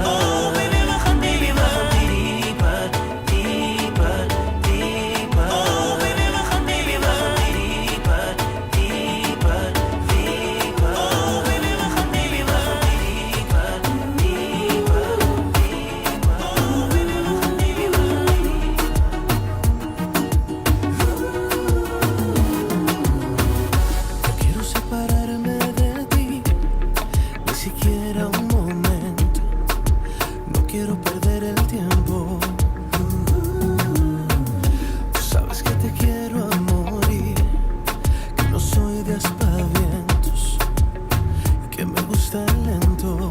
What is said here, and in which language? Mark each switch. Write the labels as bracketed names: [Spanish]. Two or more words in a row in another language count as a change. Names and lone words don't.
[Dutch] Oh, baby, we gaan dieper, dieper, dieper, dieper. Oh, baby, we gaan dieper, dieper, dieper, dieper. Oh, baby, we gaan dieper, dieper, dieper, dieper. Oh, baby, we gaan dieper. [Spanish] No quiero separarme de ti, ni siquiera un momento. No quiero perder el tiempo. Tú sabes que te quiero a morir, que no soy de aspavientos, que me gusta lento.